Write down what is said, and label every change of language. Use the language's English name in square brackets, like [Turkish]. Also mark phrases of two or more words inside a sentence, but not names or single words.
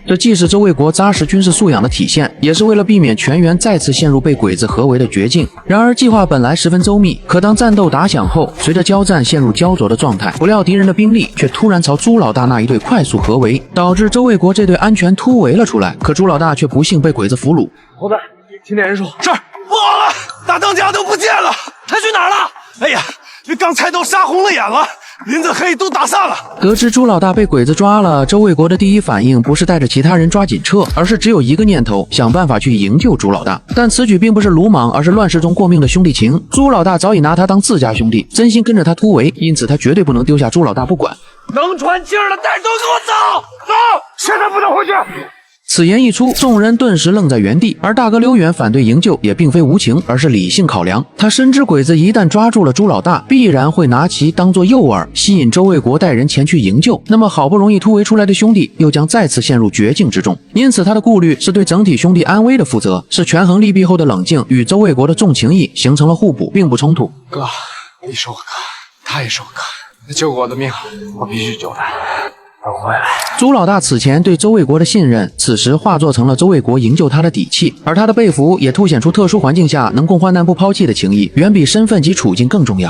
[Chinese] 這既是周衛國扎實軍事素養的體現，也是為了避免全員再次陷入被鬼子合圍的絕境。然而計劃本來十分周密，可當戰鬥打響後，隨着交戰陷入膠着的狀態，不料敵人的兵力卻突然朝朱老大那一隊快速合圍，導致周衛國這隊安全突圍了出來。可朱老大卻不幸被鬼子俘虜。猴子，清點人數。是，不好了，大當家都不見了，他去哪儿了？哎呀，这刚才都杀紅了眼了，林子黑都打散了。得知朱老大被鬼子抓了，周衛國的第一反應不是帶着其他人抓緊撤，而是只有一個念頭，想辦法去營救朱老大。但此舉並不是魯莽，而是亂世中過命的兄弟情。朱老大早已拿他當自家兄弟，真心跟着他突圍，因此他絕對不能丟下朱老大不管。能喘氣兒的带都給我走！走，现在不能回去。此言一出，众人頓時愣在原地，而大哥劉遠反對營救也並非無情，而是理性考量。他深知鬼子一旦抓住了朱老大，必然會拿其當作誘餌，吸引周衛國帶人前去營救，那麼好不容易突圍出來的兄弟又將再次陷入絕境之中。因此他的顧慮是對整體兄弟安危的負責，是權衡利弊後的冷靜，與周衛國的重情義形成了互補，並不衝突。哥，你是我哥，他也是我哥，他救過我的命，我必須救他。回来。朱老大此前对周卫国的信任，此时化作成了周卫国营救他的底气，而他的被俘也凸显出特殊环境下能共患难不抛弃的情谊，远比身份及處境更重要。